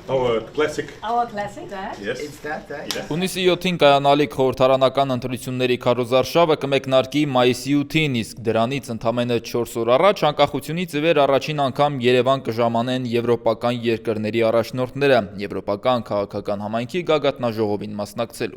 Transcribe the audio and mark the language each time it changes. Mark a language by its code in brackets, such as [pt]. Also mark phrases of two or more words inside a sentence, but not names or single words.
[en] Our classic. Our classic, right? Yes. It's that. [hy] Հունիսի 7-ին կայանալիք խորհրդարանական ընտրությունների քարոզարշավը կմեկնարկի մայիսի 8-ին, իսկ դրանից ընդամենը 4 օր առաջ անկախությունից ի վեր առաջին անգամ Երևան կժամանեն եվրոպական երկրների առաջնորդները եվրոպական քաղաքական համայնքի գագաթնաժողովին մասնակցելու։